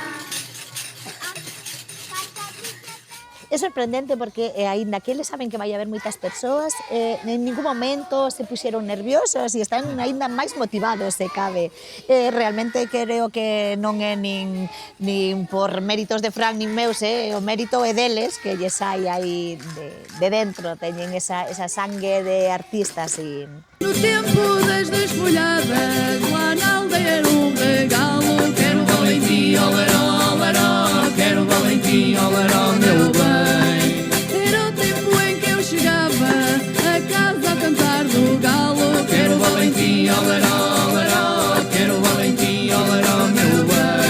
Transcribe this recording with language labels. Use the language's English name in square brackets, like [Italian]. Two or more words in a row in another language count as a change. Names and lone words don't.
[Galician] É sorprendente porque aínda que eles saben que vai haber moitas persoas, en ningún momento se puxeron nerviosos e están aínda máis motivados, se cabe. Realmente creo que non é nin por méritos de Fran nin meus, o mérito é deles, que lles sai aí de dentro, teñen esa sangue de artistas. [Portuguese] No tempo das desfolhadas, lá na aldeia era um regalo. Quero Valentim, olaró, olaró, quero Valentim, olaró, meu bem. Era o tempo em que eu chegava a casa a cantar do galo. Quero Valentim, olaró, olaró, quero Valentim, olaró, meu bem.